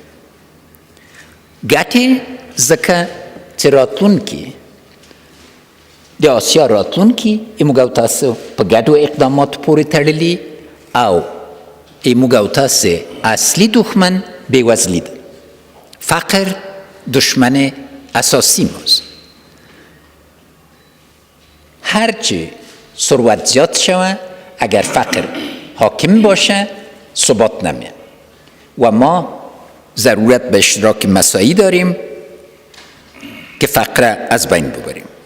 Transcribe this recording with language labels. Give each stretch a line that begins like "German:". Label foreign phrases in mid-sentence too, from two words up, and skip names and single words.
Pashto: ګټې ځکه چې راتلونکي د آسیا راتلونکي ایموږ او تاسو په ګډو اقداماتو پورې تړلي او ایموږ او تاسو اصلي دښمن بېوزلي ده.
Persian: فقر دشمن اساسی ماست. هرچی ثروت زیاد شود اگر فقر حاکم باشه ثبات نمیاد و ما ضرورت به اشتراک مساعی داریم که فقر از بین ببریم.